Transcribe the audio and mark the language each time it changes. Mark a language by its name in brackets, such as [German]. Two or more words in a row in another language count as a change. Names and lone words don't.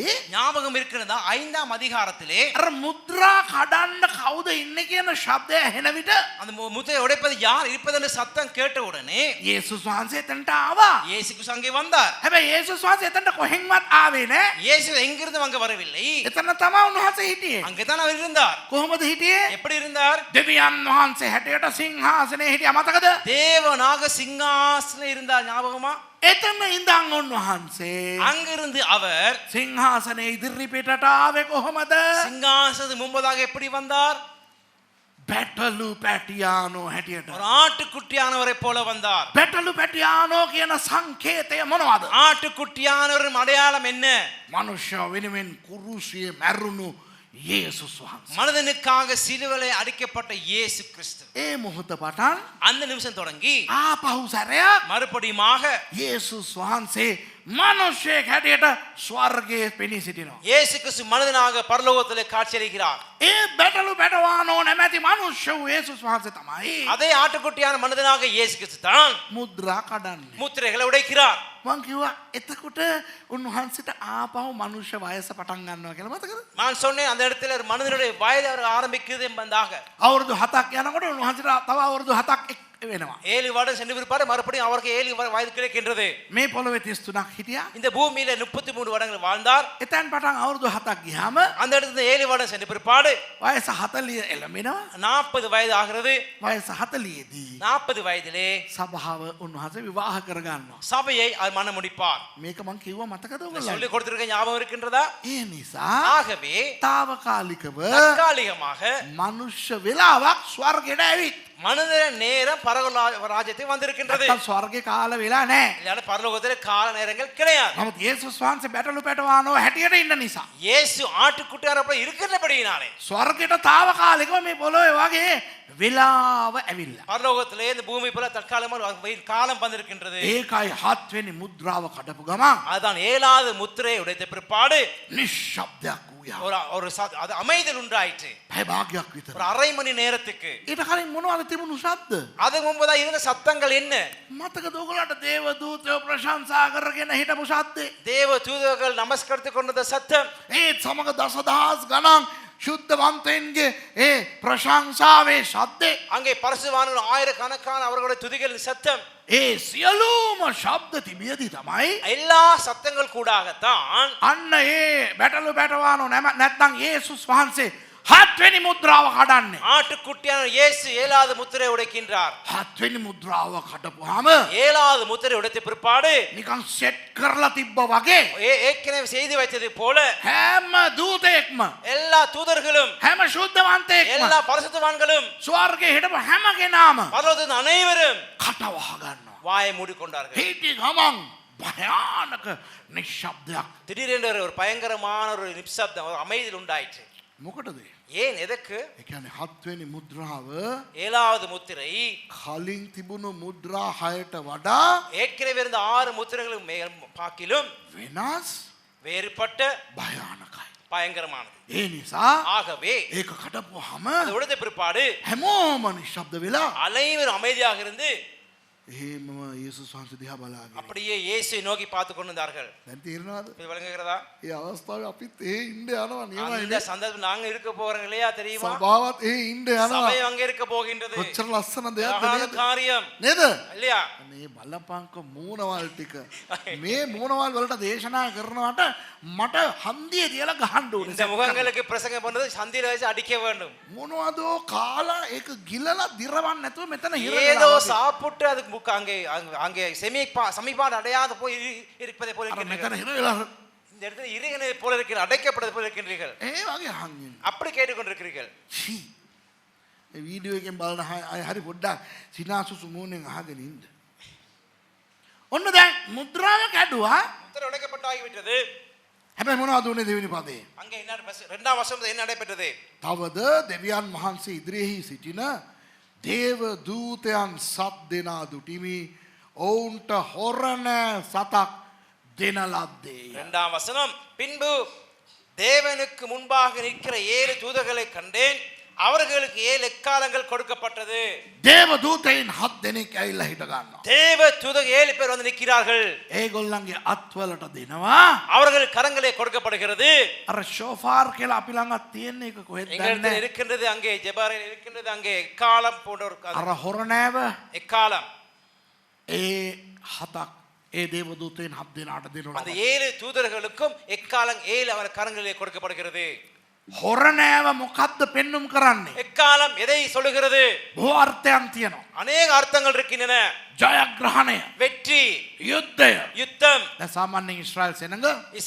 [Tamil] ஞாபகம் இருக்கிறதா? 5ஆம் அதிகாரத்திலே [Sinhala] අර මුද්‍රා කඩන්න කවුද ඉන්නේ කියන ශබ්දය ඇහෙන විට [Tamil] அந்த முத்திரை உடைப்பது யார் இருப்பது என்ற சத்தம் கேட்ட உடனே [Sinhala] යේසුස් වහන්සේ එතනට ආවා. [Tamil] இயேசு கிறிஸ்து அங்கே வந்தார். [Sinhala] හැබැයි යේසුස් වහන්සේ එතනට කොහෙන්වත් ආවේ නෑ. [Tamil] இயேசு எங்கிருந்து அங்க வரவில்லை, [Sinhala] එතන තමයි උන්වහන්සේ හිටියේ. [Tamil] அங்கேதான் அவர் இருந்தார். [Sinhala] කොහොමද හිටියේ? [Tamil] எப்படி இருந்தார்? [Sinhala] දෙවියන් වහන්සේ හැටියට සිංහාසනේ හිටියා. මතකද? [Tamil] தேவனாக சிங்காசனம் இருந்தார். ஞாபகமா? [Sinhala] එතන ඉඳන් උන්වහන්සේ [Tamil] அங்கிருந்து அவர் [Sinhala] සිංහාසනේ ඉදිරි පිටට ආවේ කොහොමද? [Tamil] சிங்காசனத்துக்கு முன்பதாக எப்படி வந்தார்? [Sinhala] බැටලු පැටියානෝ හැටියට. [Tamil] ஒரு ஆட்டுக்குட்டியானவரை போல வந்தார். [Sinhala] බැටලු පැටියානෝ කියන සංකේතය මොනවද? [Tamil] ஆட்டுக்குட்டியானவரின் அடையாளம் என்ன? [Sinhala] මනුෂ්‍ය වෙනුවෙන් කුරුසියේ මැරුණු යේසුස් වහන්සේ. [Tamil] மனிதனுக்காக சிலுவையில் அடிக்கப்பட்ட இயேசு கிறிஸ்து. [Sinhala] ඒ මොහොත පටන් [Tamil] அந்த நிமிஷம் தொடங்கி [Sinhala] ආපහු සැරයක් [Tamil] மறுபடியுமாக [Sinhala] යේසුස් වහන්සේ මනුෂ්‍යයෙක් හැටියට ස්වර්ගයේ පෙනී සිටිනවා. [Tamil] இயேசு கிறிஸ்து மனிதனாக பரலோகத்திலே காட்சியளிக்கிறார். [Sinhala] ඒ බැටළු බැටවානෝ නැමැති මනුෂ්‍ය වූ යේසුස් වහන්සේ තමයි [Tamil] அதே ஆட்டுக்குட்டியான மனிதனாக இயேசு கிறிஸ்து தான் [Sinhala] මුද්‍රා කඩන්නේ. [Tamil] முத்திரைகளை உடைக்கிறார். [Sinhala] මං කිව්වා එතකොට උන්වහන්සේට ආපහු මනුෂ්‍ය වයස පටන් ගන්නවා කියලා මතකද? [Tamil] நான் சொன்னேன் அந்த இடத்துல ஒரு மனிதனுடைய வயது அவர் ஆரம்பிக்கிறது என்பதாக. [Sinhala] අවුරුදු 7ක් යනකොට උන්වහන්සේට තව අවුරුදු 7ක් වෙනවා. [Tamil] 7 வருடம் சென்று பிற்பாடு மறுபடியும் அவருக்கு 7 வயது கிடைக்கின்றது. [Sinhala] මේ පොළොවේ 33ක් හිටියා. [Tamil] இந்த பூமியில 33 வருடங்கள் வாழ்ந்தார். [Sinhala] එතෙන් පටන් අවුරුදු 7ක් ගියාම [Tamil] அந்த இடத்துல 7 வருடம் சென்று பிற்பாடு [Sinhala] වයස 40 එළඹෙනවා. [Tamil] 40 வயது ஆகிறது. [Sinhala] වයස 40 දී [Tamil] 40 வயதிலே [Sinhala] සභාව උන්වහන්සේ විවාහ කර ගන්නවා. [Tamil] சபையை அவர் மனம் முடிப்பார். [Sinhala] මේක මං කිව්වා මතකද [Tamil] சொல்லி [Sinhala] ඔයගොල්ලෝ? [Tamil] கொடுத்திருக்க ஞாபகம் இருக்கின்றதா? [Sinhala] ඒ නිසා [Tamil] ஆகவே [Sinhala] తాවකාලිකව [Tamil] தற்காலிகமாக [Sinhala] මනුෂ්‍ය වෙලාවක් ස්වර්ගයට ඇවිත් [Tamil] மனித நேரம் பரலோகராஜ்யத்தை வந்திருக்கின்றது. [Sinhala] නැත්තම් ස්වර්ගේ කාල වෙලා නැහැ. [Tamil] இல்லையான பரலோகத்திலே கால நேரங்கள் கிடையாது. [Sinhala] නමුත් යේසුස් වහන්සේ බැටළු පැටවානෝ හැටියට ඉන්න නිසා [Tamil] இயேசு ஆட்டுக்குட்டியார் அப்படி இருக்கின்றபடியினாலே [Sinhala] ස්වර්ගයට తాවකාලිකව මේ පොළොවේ වගේ වෙලාව ඇවිල්ලා. [Tamil] பரலோகத்திலே இந்த பூமி போல தற்காலமாக காலம் வந்திருக்கின்றது. [Sinhala] ඒකයි 7 වෙනි මුද්‍රාව කඩපු ගමන් [Tamil] அதுதான் 7வது முத்திரையை உடைத்த பிற்பாடு [Sinhala] නිශ්ශබ්දයක් වූයා. [Tamil] ஒரு அது அமைதல் உண்டாயிற்று. [Sinhala] පැය භාගයක් විතර. [Tamil] ஒரு அரை மணி நேரத்துக்கு. [Sinhala] ඊට කලින් මොනවද තිබුණු ශබ්ද? [Tamil] அதுக்கு முன்பதா இருந்த சத்தங்கள் என்ன? [Sinhala] මතකද ඔයගොල්ලන්ට දේව දූතයෝ ප්‍රශංසා කරගෙන හිටපු ශබ්දේ? [Tamil] தேவ தூதர்கள் நமஸ்கரித்துக் கொண்ட சத்தம். [Sinhala] ඒත් සමග දසදහස් ගණන් ශුද්ධවන්තයින්ගේ ඒ ප්‍රශංසාවේ ශබ්දේ. [Tamil] அங்கே பரிசுத்தவான்கள் ஆயிரக்கணக்கான அவர்களுடைய துதிகளின் சத்தம். [Sinhala] ඒ සියලුම ශබ්ද තිබියදී තමයි [Tamil] எல்லா சத்தங்கள் கூடாகத்தான் [Sinhala] අන්න ඒ බැටළු බැටවානෝ නැත්නම් යේසුස් වහන්සේ 7 වෙනි මුද්‍රාව කඩන්නේ. [Tamil] ஆட்டுக்குட்டியான இயேசு 7வது முத்திரை உடைக்கின்றார். [Sinhala] 7 වෙනි මුද්‍රාව කඩපුවාම [Tamil] 7வது முத்திரை உடைத்த பிற்பாடு [Sinhala] නිකන් සෙට් කරලා තිබ්බා වගේ [Tamil] ஏற்கனவே செய்து வைத்தது போல [Sinhala] හැම දූතයෙක්ම [Tamil] எல்லா தூதர்களும் [Sinhala] හැම ශුද්ධවන්තයෙක්ම [Tamil] எல்லா பரிசுத்தவான்களும் [Sinhala] ස්වර්ගයේ හිටපු හැම කෙනාම [Tamil] பரலோகத்தின் அனைவரும் [Sinhala] කට වහ ගන්නවා. [Tamil] வாயை மூடிக்கொண்டார்கள். [Sinhala] හිටි ගමන් භයානක නිශ්ශබ්දයක්. [Tamil] திடீரென்று ஒரு பயங்கரமான ஒரு நிப்சப்தம் ஒரு அமைதியில் உண்டாயிற்று. [Sinhala] මොකටද? [Tamil] ஏன் எதற்கு? [Sinhala] ඒ කියන්නේ 7 වෙනි මුද්‍රාව [Tamil] 7வது முத்திரை [Sinhala] කලින් තිබුණු මුද්‍රා 6ට වඩා [Tamil] ஏற்கனவே இருந்த 6 முத்திரைகளும் பாக்கிலும் [Sinhala] වෙනස් [Tamil] வேறுபட்ட [Sinhala] භයානකයි. [Tamil] பயங்கரமானது. [Sinhala] ඒ නිසා [Tamil] ஆகவே [Sinhala] ඒක කඩපුවාම [Tamil] அது உடைத்த பிற்பாடு [Sinhala] හැමෝම නිශ්ශබ්ද වෙලා [Tamil] அனைவரும் அமைதியாக இருந்து [Sinhala] එහෙමම යේසුස් වහන්සේ දිහා බලාගෙන [Tamil] அப்படியே இயேசுவை நோக்கி பார்த்து கொண்டிருந்தார்கள். [Sinhala] දැන් තේරෙනවද? [Tamil] இது விளங்குகிறதா? [Sinhala] ඒ අවස්ථාවේ අපිත් ඒ ඉන්න යනවා නියමයි. [Tamil] இந்த சந்தர்ப்பம் நாங்க இருக்க போறோம் இல்லையா தெரியுமா? [Sinhala] සභාවත් ඒ ඉන්න යනවා. [Tamil] சபை அங்க இருக்க போகின்றது. [Sinhala] කොච්චර ලස්සන දෙයක්ද [Tamil] அழகான [Sinhala] නේද? [Tamil] காரியம் [Sinhala] නේද? [Tamil] இல்லையா? [Sinhala] මේ බලපංක මූණවල් ටික මේ මූණවල් වලට දේශනා කරනවට මට හන්දිය තියලා ගහන්න ඕනේ. [Tamil] இந்த முகங்களுக்கு பிரசங்கம் பண்ணது சந்தில வச்சு அடிக்க வேண்டும். [Sinhala] මොනවදෝ කාලා ඒක ගිලලා දිරවන්න නැතුව මෙතන හිර [Tamil] ஏதோ [Sinhala] වෙලා [Tamil] சாப்பிட்டு அதுக்கு முக்க அங்கே சமீபாடு அடையாத போய் இருப்பதை போல [Sinhala] අර [Tamil] இருக்கின்றீர்கள். [Sinhala] මෙතන හිර වෙලා [Tamil] இந்த இடத்துல இருகினதை போல இருக்கிற அடைக்கப்படுவது போல இருக்கின்றீர்கள். [Sinhala] ඒ වගේ අහන්නේ. [Tamil] அப்படி கேட்டுக்கொண்டிருக்கிறீர்கள். [Sinhala] ෂී මේ වීඩියෝ එකෙන් බලන අය හරි පොඩ්ඩක් සිනාසුසු මූණෙන් අහගෙන ඉන්න. ඔන්න දැන් මුද්‍රාව කැඩුවා. [Tamil] முத்திரை உடைக்கப்பட்டாகிவிட்டது. [Sinhala] හැබැයි මොනවද උනේ දෙවෙනි පදේ? [Tamil] அங்கே என்ன இரண்டாம் வசனம் என்ன நடைபெற்றது? [Sinhala] තවද දෙවියන් වහන්සේ ඉදිරියෙහි සිටින දේව දූතයන් සත් දෙනා දුටිමි ඔවුන්ට හොරණ සතක් දෙන ලද්දේය. [Tamil] இரண்டாம் வசனம் பின்பு தேவனுக்கு முன்பாக நிற்கிற 7 தூதர்களை கண்டேன். அவர்களுக்கு 7 எக்காலங்கள் கொடுக்கப்பட்டது. [Sinhala] දේව දූතයන් 7 දෙනෙක් ඇවිල්ලා හිට ගන්නවා. [Tamil] தேவ தூதர் 7 பேர் வந்து நிற்கிறார்கள். [Sinhala] ඒගොල්ලන්ගේ අත්වලට දෙනවා. [Tamil] அவர்கள் கரங்களே கொடுக்கப்படுகிறது. [Sinhala] අර ෂෝෆාර් කියලා අපි ළඟ තියෙන එක කොහෙද [Tamil] எங்களிடத்தில் [Sinhala] දන්නේ? [Tamil] இருக்கின்றது அங்கே ஜெபாரில் இருக்கின்றது அங்கே எக்காலம் போன்ற ஒரு [Sinhala] අර හොරණෑව [Tamil] எக்காலம். [Sinhala] ඒ හතක් ඒ දේව දූතයන් 7 දෙනාට දෙනවා. [Tamil] அந்த 7 தூதர்களுக்கும் எக்காலம் 7 அவர் கரங்களிலே கொடுக்கப்படுகிறது. [Sinhala] හොරණෑව මොකද්ද පෙන්눔 කරන්නේ? [Tamil] எக்காலம் எதை சொல்லுகிறது? [Sinhala] බොහෝ අර්ථයන් තියෙනවා. [Tamil] அநேக அர்த்தங்கள் இருக்கின்றன. [Sinhala] ජයග්‍රහණය, [Tamil] வெற்றி, [Sinhala] යුද්ධය. [Tamil] யுத்தம். [Sinhala] දැන් සාමාන්‍යයෙන් ඊශ්‍රායල් සෙනඟ